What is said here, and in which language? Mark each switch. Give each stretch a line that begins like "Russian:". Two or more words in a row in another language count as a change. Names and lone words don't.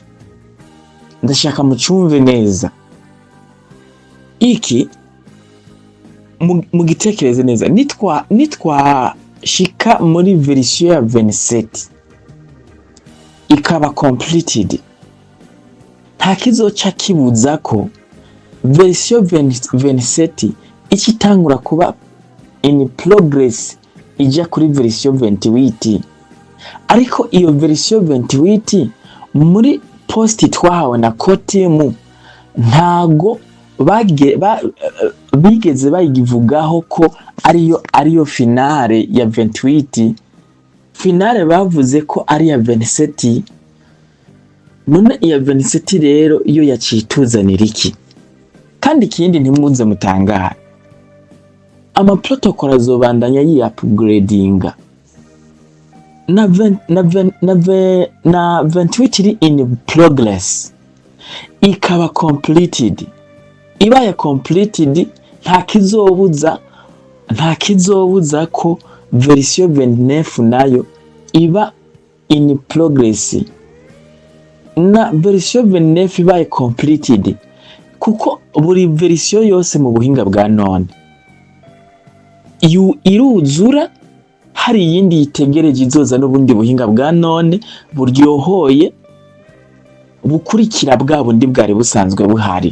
Rundi: Ndashaka mucumve neza iki mugitekereze neza. Nitwa shika muri version ya 27 ikaba completed, nta kizoca kibuza ko version 27 ikitangura kuba
English: in progress
Rundi: ija kuri version 28. Ariko iyo version 28 muri post twahawe na koti ntago bigeze bayivugaho ko ariyo finale ya 28. Finale bavuze ko ari ya 27. None iya 27 rero iyo yacituzanira iki? Kandi ikindi ntimuze mutangara, ama protocol azobandanya yi upgradinga na 28 iri
English: in progress
Rundi: ikaba completed. Ibaye completed nta kizobuza ko version 29 nayo iba
English: in progress
Rundi: na version 29 ibaye completed, kuko buri version yose mu buhinga bwa none iruzura, hari yindi yitegereje izoza n'ubundi buhinga bwa none buryohoye bukurikira bwa bundi bwari busanzwe buhari.